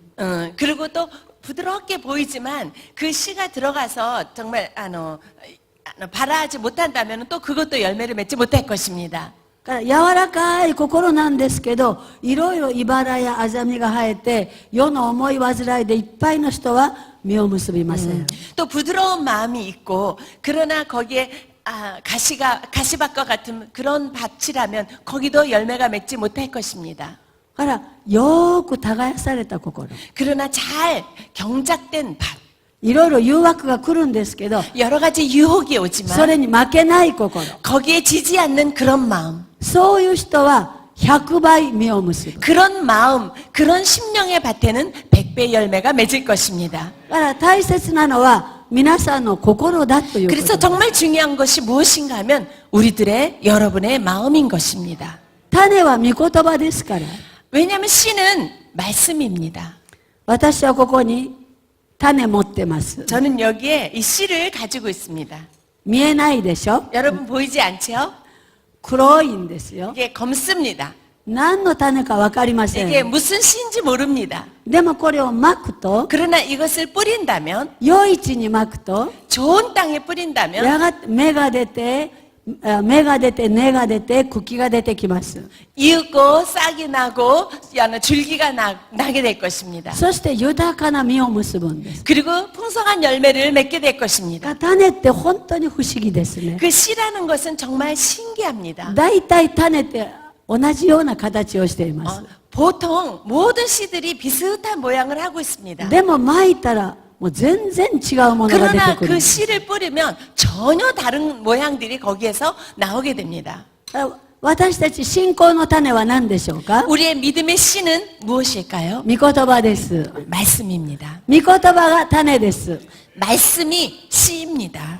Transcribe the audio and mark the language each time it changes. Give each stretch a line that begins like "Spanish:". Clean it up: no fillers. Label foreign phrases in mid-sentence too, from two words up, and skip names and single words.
Korean: 그리고 또 부드럽게 보이지만 그 씨가 들어가서 정말 발화하지 못한다면 또 그것도 열매를 맺지 못할 것입니다.
Japanese: だから柔らかい心なんですけどいろいろ茨やアザミが生えて世の思い煩いでいっぱいの人は実を結びません。
Korean: 또 부드러운 마음이 있고 그러나 거기에 가시밭과 같은 그런 밭이라면 거기도 열매가 맺지 못할 것입니다.
Japanese: だからよーく耕された心。
Korean: 그러나 잘 경작된 밭.
Japanese: いろいろ誘惑が来るんですけど
Korean: 여러 가지 유혹이
Japanese: そ
Korean: 오지만
Japanese: れに負けない心。
Korean: 거기에 지지 않는 그런 마음.
Japanese: そういう人は100倍実を結ぶ。
Korean: 그런 마음, 그런 심령의 밭에는 100배 열매가 맺을 것입니다.
Japanese: だから大切なのは皆さんの心だというこ
Korean: 그래서
Japanese: と。
Korean: 정말 중요한 것이 무엇인가 하면 우리들의 여러분의 마음인 것입니다.
Japanese: 種は御言葉ですから。
Korean: 왜냐하면 씨는 말씀입니다.
Japanese: 私はここに種持ってます。
Korean: 저는 여기에 이 씨를 가지고 있습니다.
Japanese: 見えないでしょ？
Korean: 여러분 보이지 않죠?
Japanese: 黒いんですよ。
Korean: 이게 검습니다.
Japanese: 何の種かわかりませ
Korean: 이게
Japanese: ん。
Korean: 무슨 씨인지 모릅니다.
Japanese: でもこれをまくと、
Korean: 그러나 이것을 뿌린다면,
Japanese: 良い地にまくと、
Korean: 좋은 땅에 뿌린다면
Japanese: やがて芽が出て、芽が出て、根が出て、茎が出てきます。
Korean: 이윽고 싹이 나고 줄기가 나게 될 것입니다.
Japanese: そして豊かな実を結ぶんです。
Korean: 그리고 풍성한 열매를 맺게 될 것입니다.
Japanese: 種って本当に不思議ですね。
Korean: 그 씨라는 것은 정말 신기합니다.
Japanese: 大体種って同じような形をしています。
Korean: 보통 모든 씨들이 비슷한 모양을 하고 있습니다.
Japanese: でも撒いたらもう全然違うものが出て
Korean: 그러나
Japanese: くる
Korean: 그 。 씨를 뿌리면 전혀 다른 모양들이 거기에서 나오게 됩니다.
Japanese: 私たち信仰の種は何でしょうか？
Korean: 우리의 믿음의 씨는 무엇일까요?
Japanese: 御言葉です。
Korean: 말씀입니다.
Japanese: 御言葉が種です。
Korean: 말씀이 씨입니다.